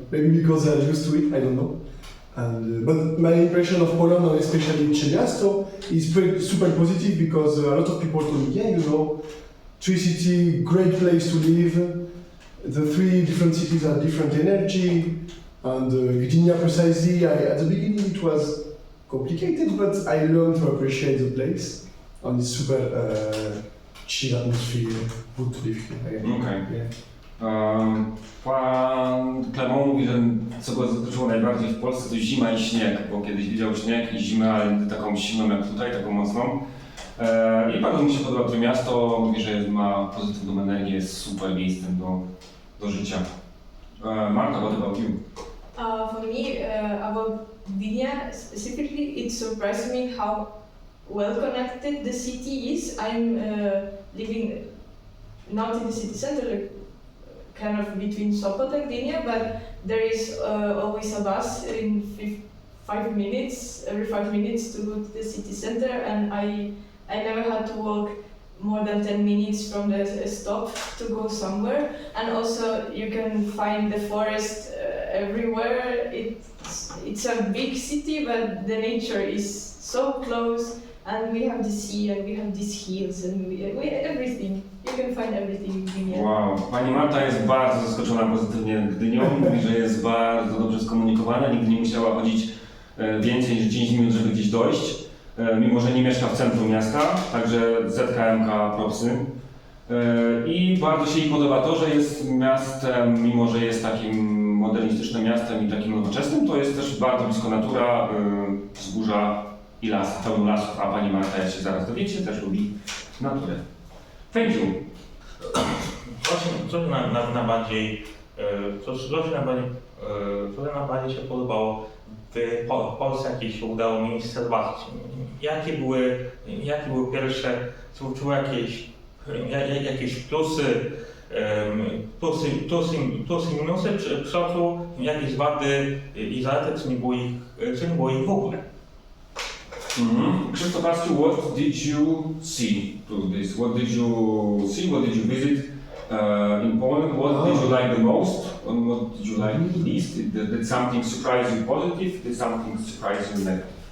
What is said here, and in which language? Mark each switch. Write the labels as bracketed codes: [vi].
[en] Maybe because they're used to it, I don't know. And but my impression of Poland, and especially Miasto, is super positive because a lot of people told me, yeah, you know, 3 cities, great place to live. The 3 different cities have different energy. And Gdynia precisely, at the beginning it was complicated, but I learned to appreciate the place. And it's super chill atmosphere, good to live here. Okay. Yeah. [pl] Pan Clement mówi, że co go zaskoczyło najbardziej w Polsce to zima i śnieg, bo kiedyś widział śnieg i zimę, ale nie taką silną jak tutaj, taką mocną. I bardzo mi się podoba to miasto, mówi, że ma pozytywną energię, jest super miejscem do życia. [en] Marta, what about you? For me, about Gdynia specifically, it surprised me how well connected the city is. I'm living not in the city center, like kind of between Sopot and Gdynia, but there is always a bus in 5 minutes, every 5 minutes to go to the city center, and I never had to walk more than 10 minutes from the stop to go somewhere. And also you can find the forest everywhere. It's a big city, but the nature is so close, and we have the sea, and we have these hills, and we everything. You can find everything in Gdynia. [pl] Wow, pani Marta jest bardzo zaskoczona pozytywnie Gdynią, mówi, że jest bardzo dobrze skomunikowana, nigdy nie musiała chodzić więcej niż 10 minut, żeby gdzieś dojść, mimo że nie mieszka w centrum miasta, także ZKMK propsy. I bardzo się jej podoba to, że jest miastem, mimo że jest takim modernistycznym miastem i takim nowoczesnym, to jest też bardzo blisko natura, wzgórza i las, pełno lasów, a pani Marta, jak się zaraz dowiecie, też lubi naturę. [en] Thank you. [pl] Co najbardziej się podobało w Polsce, jakie się udało miejsce zobaczyć? Jakie były pierwsze, czy były jakieś plusy i minusy, czy jakieś wady i zalety, czy nie było ich w ogóle? [en] Krzysztof, what did you see through this? What did you see? What did you visit in Poland? What did you like the most? And what did you like the least? Did something surprise you positive? Did something surprise you negative?